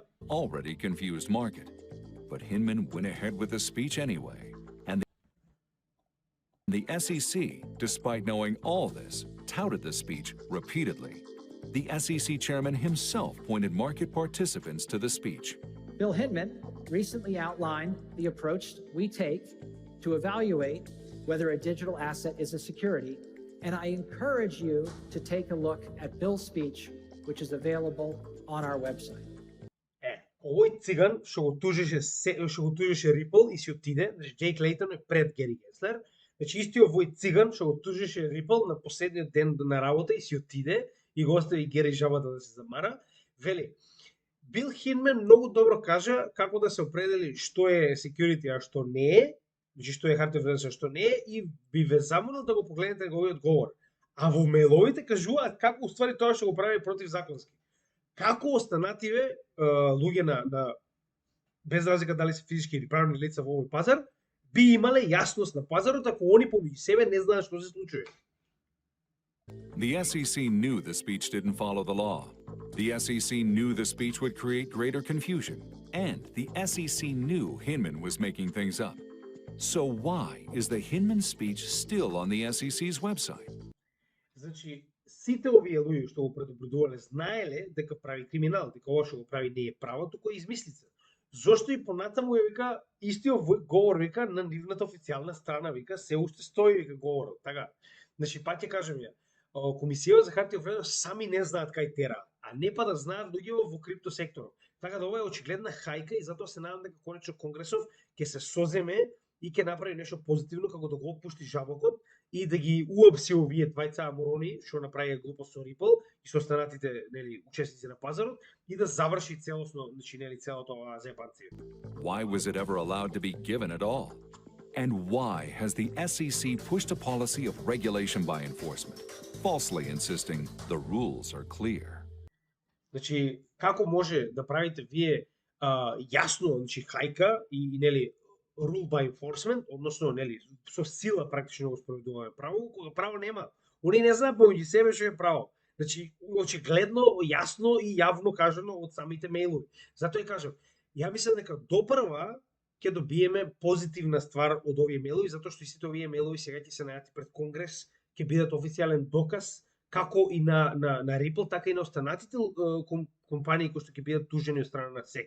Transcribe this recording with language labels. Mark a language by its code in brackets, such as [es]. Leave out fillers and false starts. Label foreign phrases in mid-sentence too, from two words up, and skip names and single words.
[en] already confused market. But Hinman went ahead with the speech anyway. And the SEC, despite knowing all this, touted the speech repeatedly. The SEC chairman himself pointed market participants to the speech. Bill Hinman recently outlined the approach we take to evaluate whether a digital asset is a security, and I encourage you to take a look at Bill's speech, which is available on our website. [mk] Овој циган што го тужеше Ripple и си отиде, значи Джейк Лейтон е пред Гери Генслер, значи истиот овој циган што го тужеше Ripple на последниот ден на работа и си отиде и го остави Гери жабата да се замара, вели: Бил Хинман многу добро кажа како да се определи што е security, а што не е, значи што е хартија вредност, а што не е, и би ве замолил да го погледнете неговиот говор. А во мейловите кажуваат како уствари тоа што го прави противзаконски. Како останативе луѓе на без разлика дали се физички или правни лица во овој пазар, би имале јасност на пазарот ако они помеѓу себе не знаат што се случува. [en] The SEC knew the speech didn't follow the law. The SEC knew the speech would create greater confusion. And the SEC knew Hinman was making things up. So why is the Hinman speech still on the SEC's website? [mk] Значи, сите овие луѓе што го предупредувале знаеле дека прави криминал, дека ова што го прави не е право, туку е измислица. Зошто и понатаму е вика истиот говор вика на нивната официјална страна вика се уште стои вика говорот, така. Значи пак ќе кажем ја, Комисијата за хартија од вредност сами не знаат кај тера, а не па да знаат луѓе во крипто секторот. Така да ова е очигледна хајка и затоа се надам дека конечно Конгресов ќе се соземе и ќе направи нешто позитивно како да го отпушти жабокот и да ги уапси овие двајца аморони што направија глупост со Ripple и со останатите нели учесници на пазарот и да заврши целосно значи нели целото ова зебанција. [en] Why was it ever allowed to be given at all? And why has the SEC pushed a policy of regulation by enforcement, falsely insisting the rules are clear? [mk] Значи како може да правите вие јасно значи хајка и нели [en] rule by enforcement, [mk] односно нели со сила практично го спроведуваме право, кога право нема. Они не знаат помеѓу себе што е право. Значи очигледно, јасно и јавно кажано од самите мејлови. Затоа и кажам, ја мислам дека допрва ќе добиеме позитивна ствар од овие мејлови, затоа што и сите овие мејлови сега ќе се најдат пред Конгрес, ќе бидат официјален доказ како и на Ripple, така и на останатите компании кои што ќе бидат тужени од страна на SEC.